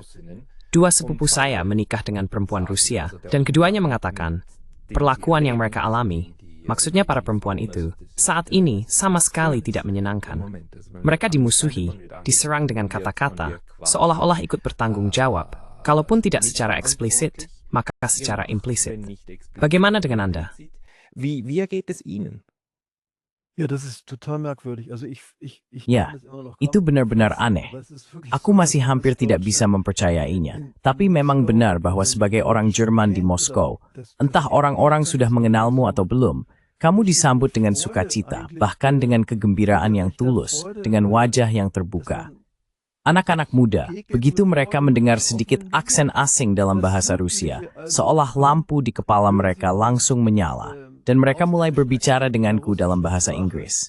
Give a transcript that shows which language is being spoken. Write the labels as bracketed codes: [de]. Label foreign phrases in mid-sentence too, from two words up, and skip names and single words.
[id] 2 sepupu saya menikah dengan perempuan Rusia, dan keduanya mengatakan, perlakuan yang mereka alami maksudnya para perempuan itu, saat ini sama sekali tidak menyenangkan. Mereka dimusuhi, diserang dengan kata-kata, seolah-olah ikut bertanggung jawab, kalaupun tidak secara eksplisit, maka secara implisit. Bagaimana dengan Anda? [de] Wie geht es Ihnen? Ja, das ist total merkwürdig. Also ich [id] Ya, [de] kann das immer noch [id] itu [de] glauben, [id] benar-benar aneh. [de] aber es ist wirklich [id] Aku [de] so, [id] masih [de] dass [id] hampir tidak bisa [de] Deutschland [id] mempercayainya. [de] in [id] Tapi memang benar bahwa sebagai orang Jerman di Moskow, entah orang-orang sudah mengenalmu atau belum, kamu disambut dengan sukacita, bahkan dengan kegembiraan yang tulus, dengan wajah yang terbuka. Anak-anak muda, begitu mereka mendengar sedikit aksen asing dalam bahasa Rusia, seolah lampu di kepala mereka langsung menyala, dan mereka mulai berbicara denganku dalam bahasa Inggris.